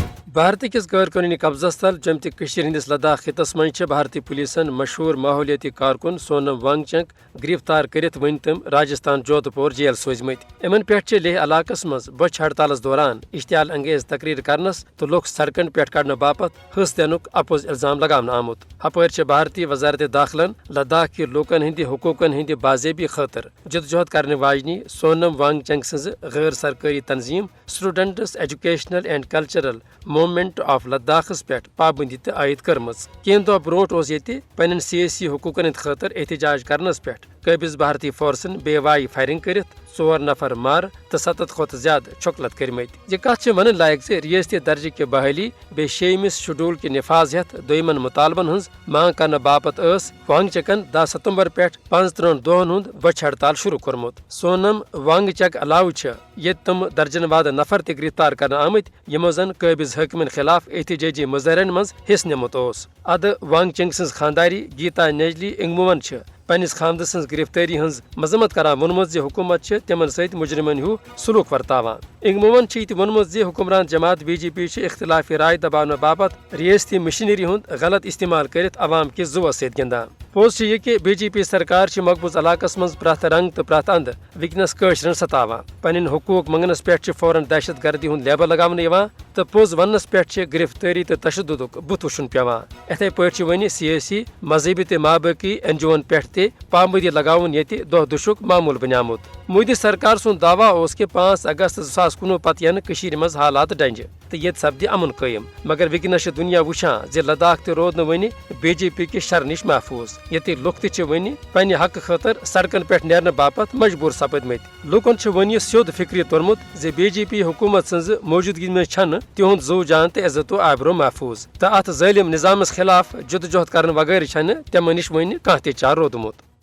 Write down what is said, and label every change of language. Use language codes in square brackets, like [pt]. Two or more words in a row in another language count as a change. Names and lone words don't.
[ks] بھارت کس غیر قانونی قبضس تل جم تہ ہندس لداخ خطس من بھارتی پولیسن مشہور ماحولیاتی کارکن سونم وانگ چک گرفتار کرت ون تم راجستھان جودھ پور جیل سوزمت امن پہ لیہ علاقہ مز بچ ہڑتالس دوران اشتعال انگیز تقریر کرنس تو لوگ سڑکن پہ کڑنے باپت حص دینک اپوز الزام لگانا آمت ہپر بھارتی وزارت داخلن لداخ کے لوکن ہند حقوقن ہند باضابی خاطر جدوجہد کرنے واجنی سونم وانگ چنگ سز غیر سرکاری تنظیم اسٹوڈنٹس ایجوکیشنل اینڈ کلچرل موومنٹ آف لداخس پہ پابندی تہ عائد کرمز کین دہ برونٹ یہ پنن سیاسی حقوقن ہند خاطر احتجاج کرنس پہ قابض بھارتی فورسن بے وائی فائرنگ کرت 4 نفر مار تو 7 کھت زیادہ چھوکلت کرمت یہ کت ون لائق ریاستی درجہ کی بحالی بے 6 شیڈول کے نفاذ ہتھ دویمن مطالبن ہز مانگ کرنے باپت وانگ چکن 10 ستمبر پہ 35 دہن ہند بچ ہڑتال شروع کورمت سونم وانگ چک علاوہ یہ تم درجن واد نفر تہ گرفتار کرنے آمت یمو زن قابض حاکمن خلاف احتجاجی مظاہرن مز حصہ نمت اد وانگ چنگ سز خانداری گیتا نیجلی انگمومن پنس خامد سن گرفتاری ہز مذمت کران وونمت حکومت تمن ست مجرمن ہیو سلوک ورتاوان انگمومن یہ وونمت حکمران جماعت بی جے پی اختلافی رائے دباؤ باپت ریاستی مشینری ہند غلط استعمال کرت عوام کس زوس ست گندان پوز یہ کہ بی جے پی سرکار مقبوض علاقہ مز پرت رنگ تو پرت اند ونکس قشرن ستاوان پن حقوق منگنس پہ فوراً دہشت گردی ہند لیبل لگاؤ تو پوز ونس پہ گرفتاری تو تشدد بت وشن پیوان اتھے پہ ون سیاسی مذہبی تو مابقی این جی اوون پہ پابندی لگاؤن یہ دہ دشک معمول بنیامت مودی سرکار سن دعویٰ کہ 5 اگست 2019 پتہ ین مز حالات ڈنجہ تو یہ سپدِ امن قائم مگر ونکس دنیا وچان لداخ تہ رود ون بی جے پی کس شر نش محفوظ یہ لوگ تہ ون پنہ حق خاطر سڑکن پہ نیرنے باپت مجبور سپدمت لوکن ون یہ سیود فکری تورمت بی جے پی حکومت سن موجودگی میں چھن تہد زو جان تو عزت و آبرو محفوظ تو ات ظالم نظامس خلاف جدوجہد کرنے وغیر چھن تمن نش ون کھانا تہ چار رودمت